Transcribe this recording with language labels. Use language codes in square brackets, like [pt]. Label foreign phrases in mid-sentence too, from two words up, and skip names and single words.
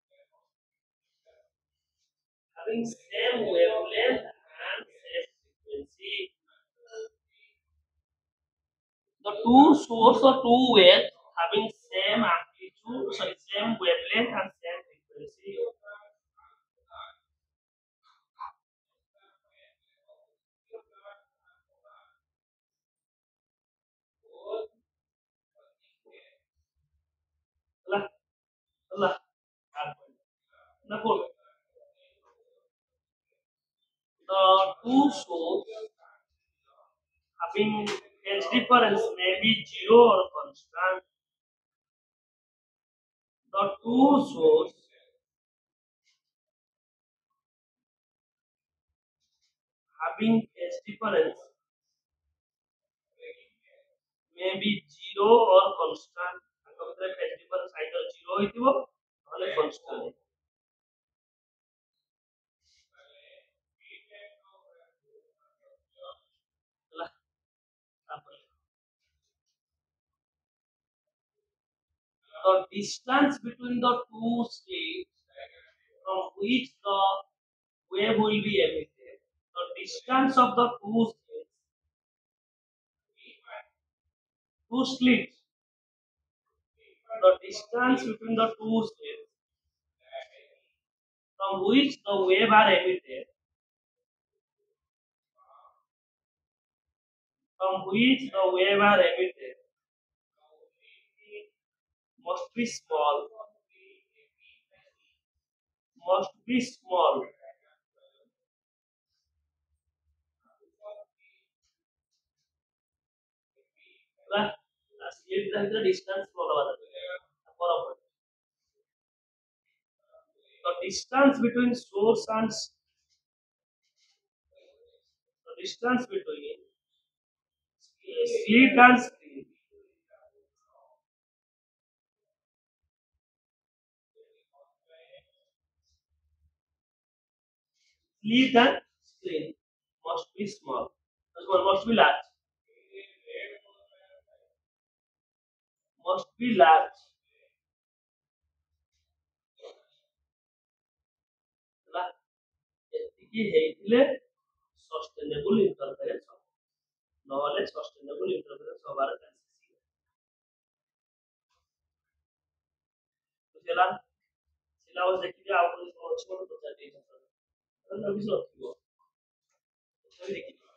[en] having same wavelength and same frequency the two source or two waves having same amplitude sorry same wavelength and same frequency [or] ହେଲା ହେଲା ନା କୋଉ [en] the two source having phase difference may be zero or constant. The two source having phase difference may be zero or constant [or] ତାଙ୍କ ଭିତରେ [en] phase difference either zero [or] ହେଇଥିବ ନହେଲେ [en] constant [or] ହେଲା ତାପରେ [en] the distance between the two states from which the wave will be emitted the distance of the two slits the distance between the two slits from which the wave are emitted must be small must be small [or] ହେଲା ସ୍ଲିଟ୍ ଭିତରେ ଡିଷ୍ଟାନ୍ସ ଲଗାବା ଦରକାର [en] the distance between source and the distance between slit and screen slit and screen must be small this one must be large [or] ହେଲା ଏତିକି ହେଇଥିଲେ [en] sustainable interference [or] ନହେଲେ [en] sustainable interference [or] ହବାର ଚାନ୍ସେସ୍ ବୁଝିଲା ସିଲାବସ୍ ଦେଖିକି ଆଉ କୋଉ କଣ ଅଛି ମୋତେ ପଚାରି ଦେଇଛନ୍ତି ତାହେଲେ କିଛି ନଥିବ ତଥାପି ଦେଖିକି